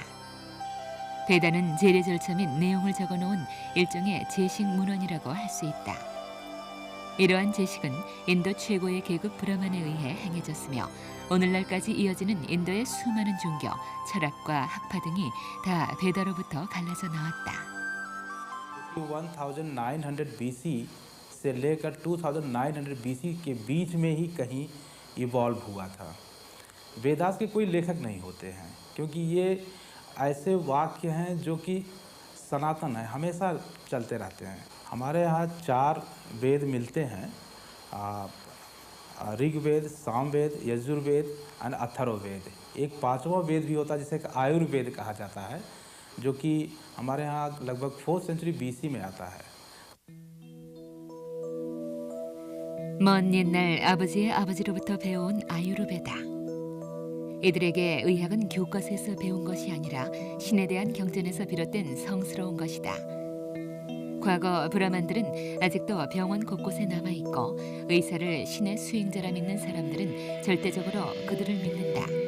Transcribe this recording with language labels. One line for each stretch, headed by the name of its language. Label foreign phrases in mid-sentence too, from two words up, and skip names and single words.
Korean: 베다는 제례 절차 및 내용을 적어놓은 일종의 제식 문헌이라고 할 수 있다. 이러한 제식은 인도 최고의 계급 브라만에 의해 행해졌으며 오늘날까지 이어지는 인도의 수많은 종교, 철학과 학파 등이 다 베다로부터 갈라져 나왔다.
Hindi: 1900 BC से लेकर 2900 BC के बीच में ही कहीं इवॉल्व हुआ था। वेदास के कोई लेखक नहीं होते हैं क्योंकि ये ऐसे वाक्य हैं जो कि सनातन है, हमेशा चलते रहते हैं। हमारे यहाँ 4 वेद मिलते हैं, ऋग्वेद, सामवेद, यजुर्वेद और अथर्ववेद। एक 5वां वेद भी होता है जिसे आयुर्वेद कहा जाता है, जो कि हमारे यहाँ लगभग 4th
English: century BC
Hindi: में आता है।
Korean: 먼 옛날 아버지의 아버지로부터 배워온 아유르베다. 이들에게 의학은 교과서에서 배운 것이 아니라 신에 대한 경전에서 비롯된 성스러운 것이다. 과거 브라만들은 아직도 병원 곳곳에 남아있고 의사를 신의 수행자라 믿는 사람들은 절대적으로 그들을 믿는다.